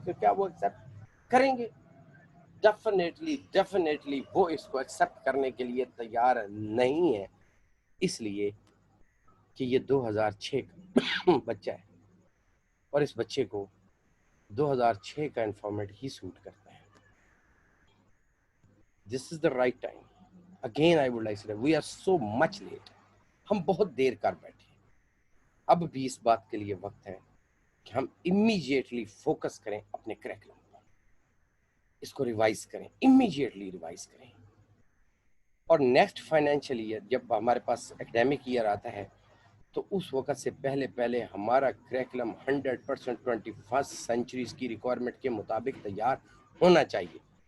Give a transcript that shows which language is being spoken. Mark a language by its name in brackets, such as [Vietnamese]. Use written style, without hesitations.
[Urdu] تو کیا وہ ایکسیپٹ کریں گے؟ ڈیفینیٹلی وہ اس کو ایکسیپٹ کرنے کے لیے تیار نہیں ہے، اس لیے کہ یہ 2006 کا بچہ ہے اور اس بچے کو 2006 کا انفارمیٹ ہی سوٹ کرتا ہے. [English] This is the right time. Again I would like to say we are so much late. [Urdu] ہم بہت دیر کر بیٹھے. اب بھی اس بات کے لیے وقت ہے کہ ہم امیجیٹلی فوکس کریں اپنے کریکلم پر، اس کو ریوائز کریں، امیجیٹلی ریوائز کریں. اور نیکسٹ فائنینشیل ایئر جب ہمارے پاس اکیڈیمک ایئر آتا ہے تو اس وقت سے پہلے ہمارا کریکلم 100% 21st سینچریز کی ریکوائرمنٹ کے مطابق تیار ہونا چاہیے.